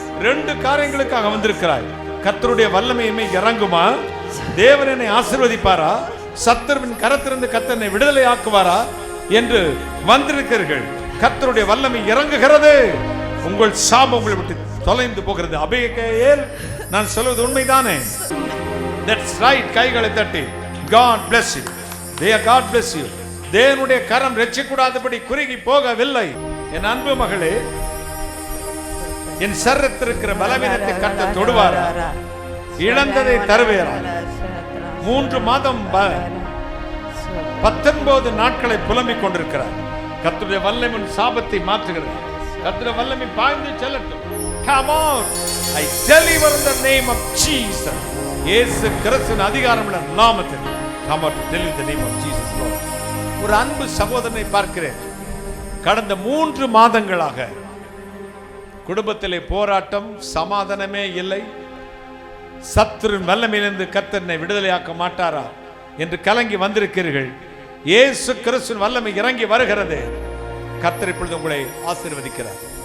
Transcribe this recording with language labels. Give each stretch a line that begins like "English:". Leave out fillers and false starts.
Tamil: 2 காரியங்களுக்காக வந்திருக்கிறாய். கர்த்தருடைய வல்லமையுமே இறங்குமா? தேவன் என்னை ஆசீர்வதிப்பாரா? சத்துருவின் கரத்திலிருந்து கர்த்தரை விடுதலை ஆக்குவாரா என்று வந்திருக்கிறீர்கள். கர்த்தருடைய வல்லமை இறங்குகிறது. உங்கள் சாபம் உங்களை விட்டு தொலைந்து போகிறது. அபிகேல், நான் சொல்வது உண்மைதானே?
English: That's right.
Tamil: கைகளை தட்டி
English: God bless you. God bless you.
Tamil: தேவனுடைய கரம் ரட்சிக்கூடாதபடி குறுகி போகவில்லை. என் அன்பு மகளே, என் சரீரத்தில் இருக்கிற பலவீனத்தை கர்த்தர் தொடுவாரா? இழந்ததை தருவாரா? 3 மாதம் 19 நாட்களை புலம்பிக் கொண்டிருக்கிறார். கர்த்தருடைய வல்லமை சாபத்தை மாற்றுகிறது. கர்த்தருடைய வல்லமை பாய்ந்து செல்லட்டும்.
English: Come on, I deliver in the name of Jesus.
Tamil: இயேசு கிறிஸ்துவின் அதிகாரமுள்ள நாமத்தில்
English: Come on, deliver in the name of Jesus Lord.
Tamil: ஒரு அன்பு சகோதரனை பார்க்கிறேன். கடந்த 3 மாதங்களாக குடும்பத்திலே போராட்டம், சமாதானமே இல்லை. சத்துருவின் வல்லமையிலிருந்து கர்த்தரை விடுதலையாக்க மாட்டாரா என்று கலங்கி வந்திருக்கிறீர்கள். இயேசு கிறிஸ்துவின் வல்லமை இறங்கி வருகிறது. கர்த்தர் இப்பொழுது உங்களை ஆசீர்வதிக்கிறார்.